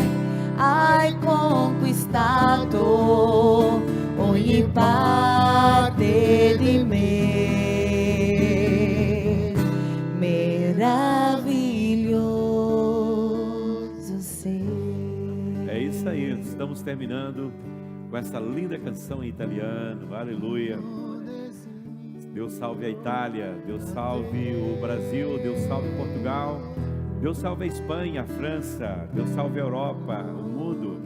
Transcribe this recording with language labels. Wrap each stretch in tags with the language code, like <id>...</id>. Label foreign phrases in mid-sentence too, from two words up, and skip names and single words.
<it>Hai conquistato ogni parte di me, meraviglioso sei.</it> <pt>É isso aí, estamos terminando com essa linda canção em italiano, aleluia. Deus salve a Itália, Deus salve o Brasil, Deus salve Portugal, Deus salve a Espanha, a França, Deus salve a Europa, o mundo.</pt>